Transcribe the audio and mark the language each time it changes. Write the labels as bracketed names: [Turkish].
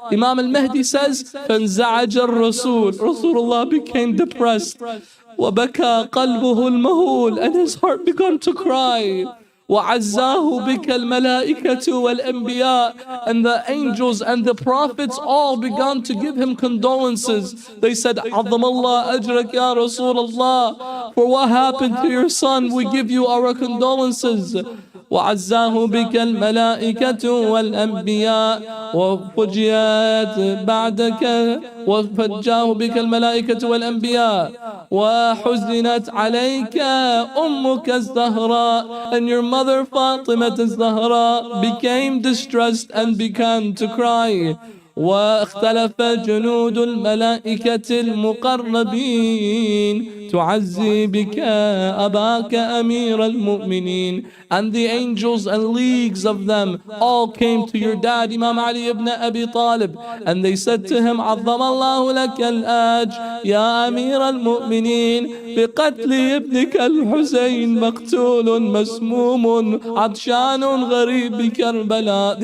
[English] Imam al-Mahdi says, [Arabic] فَانْزَعَجَ الرَّسُولُ. [English] Rasulullah became depressed. [Arabic] وَبَكَى قَلْبُهُ الْمَهُولُ. [English] And his heart began to cry. [Arabic] وَعَزَّاهُ بِكَ الْمَلَائِكَةُ وَالْأَنْبِيَاءُ. [English] And the angels and the prophets all began to give him condolences. They said, [Arabic] عَظَّمَ اللَّهُ أَجْرَكَ يَا رَسُولَ اللَّهِ. [English] For what happened to your son, we give you our condolences. [Arabic] وعزاه بك الملائكة والأنبياء وفجيت بعدك وفجاه بك الملائكة والأنبياء وحزنت عليك أمك الزهراء. [English] And your mother Fatima الزهراء became distressed and began to cry. [Arabic] واختلف جنود الملائكة المقربين تعزي بك أباك أمير المؤمنين. [English] And the angels and leagues of them all came to your dad Imam Ali ibn Abi Talib, and they said to him, [Arabic] عظم الله لك الأجر يا أمير المؤمنين بقتل ابنك الحسين مقتول مسموم عطشان غريب بكربلاء.